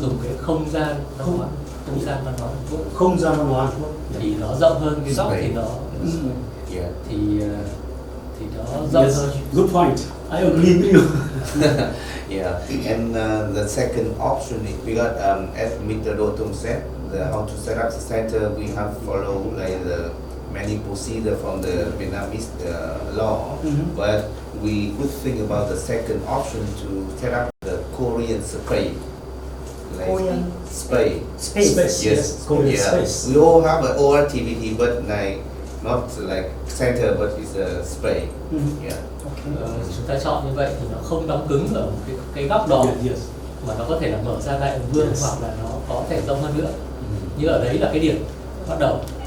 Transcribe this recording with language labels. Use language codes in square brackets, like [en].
[vi] dùng cái không gian văn hóa Hàn Quốc. Không gian văn hóa Hàn Quốc thì nó rộng hơn cái góc thì nó thì nó rộng hơn. [en] Good point. I agree with you. Yeah, and the second option is because as Mr. Dotum said, how to set up the center, we have follow like the many procedure from the Vietnamese law, but we could think about the second option to set up the Korean space. Korean space. Yes, Korean yeah. space. We all have an old activity, but not like center, but it's a space. Yeah. [vi] Chúng ta chọn như vậy thì nó không đóng cứng ở một cái góc đó, mà nó có thể là mở ra Đại Vương hoặc là nó có thể rộng hơn nữa. Nhưng ở đấy là cái điểm bắt đầu.